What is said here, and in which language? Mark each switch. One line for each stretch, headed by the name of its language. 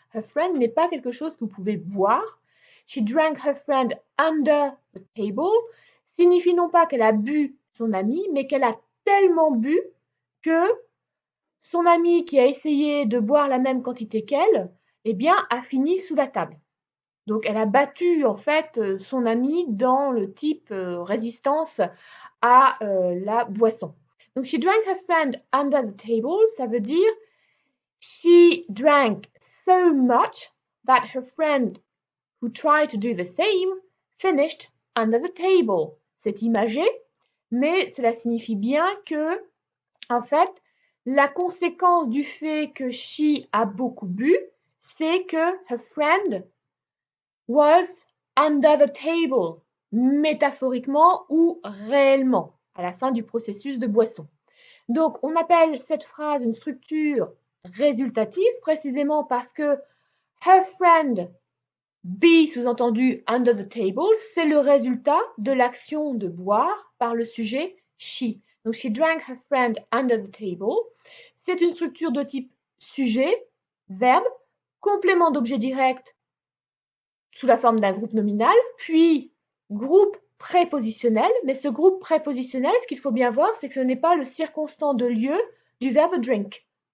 English: Her friend
French: n'est pas quelque chose que vous pouvez boire.
English: She drank her friend under the table
French: signifie non pas qu'elle a bu son ami, mais qu'elle a tellement bu que son ami qui a essayé de boire la même quantité qu'elle, eh bien, a fini sous la table. Donc, elle a battu en fait son ami dans le type résistance à la boisson. Donc,
English: she drank her friend under the table,
French: ça veut dire
English: she drank so much that her friend who tried to do the same finished under the table.
French: C'est imagé, mais cela signifie bien que, en fait, la conséquence du fait que she a beaucoup bu, c'est que
English: her friend was under the table,
French: métaphoriquement ou réellement, à la fin du processus de boisson. Donc, on appelle cette phrase une structure résultative, précisément parce que
English: her friend,
French: be sous-entendu
English: under the table,
French: c'est le résultat de l'action de boire par le sujet she. Donc,
English: she drank her friend under the table.
French: C'est une structure de type sujet, verbe, complément d'objet direct sous la forme d'un groupe nominal, puis groupe prépositionnel. Mais ce groupe prépositionnel, ce qu'il faut bien voir, c'est que ce n'est pas le circonstant de lieu du verbe drink.